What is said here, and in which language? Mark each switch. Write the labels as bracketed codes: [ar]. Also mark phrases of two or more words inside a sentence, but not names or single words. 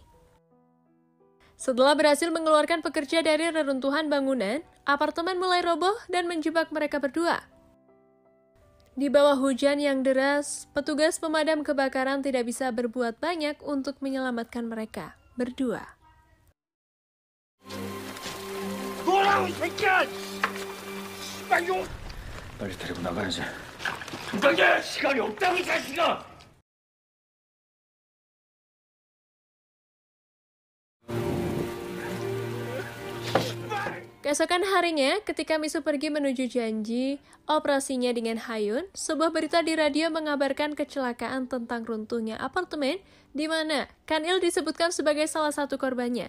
[id] Setelah berhasil mengeluarkan pekerja dari reruntuhan bangunan, apartemen mulai roboh dan menjebak mereka berdua. Di bawah hujan yang deras, petugas pemadam kebakaran tidak bisa berbuat banyak untuk menyelamatkan mereka berdua. [ko] 뭐라고 이 새끼야! 씨발 용! 빨리 데리고 나가야지. 당장 시간이 없다고 이 자식아! [id] Keesokan harinya, ketika Misu pergi menuju janji operasinya dengan Hayun, sebuah berita di radio mengabarkan kecelakaan tentang runtuhnya apartemen, di mana Kan Il disebutkan sebagai salah satu korbannya.